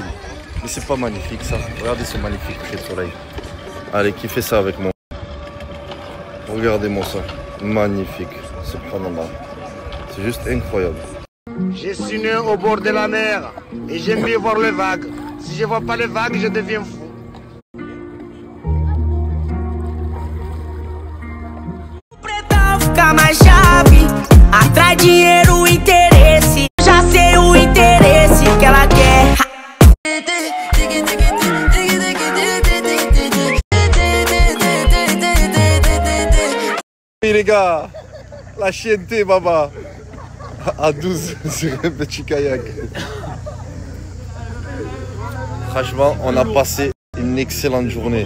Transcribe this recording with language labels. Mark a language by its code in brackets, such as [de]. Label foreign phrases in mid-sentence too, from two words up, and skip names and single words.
[fr] Mais c'est pas magnifique ça. Regardez ce magnifique coucher de soleil. Allez, kiffez ça avec moi. Regardez-moi ça. Magnifique. Subhanallah. C'est juste incroyable. Je suis né au bord de la mer et j'aime bien voir les vagues. Si je vois pas les vagues, je deviens fou. [pt] Fica mais chave, atrai dinheiro, interesse. Já sei o interesse que ela quer. [fr] Et les gars, la chienneté, baba. À 12 sur un petit kayak. Franchement, on a passé une excellente journée.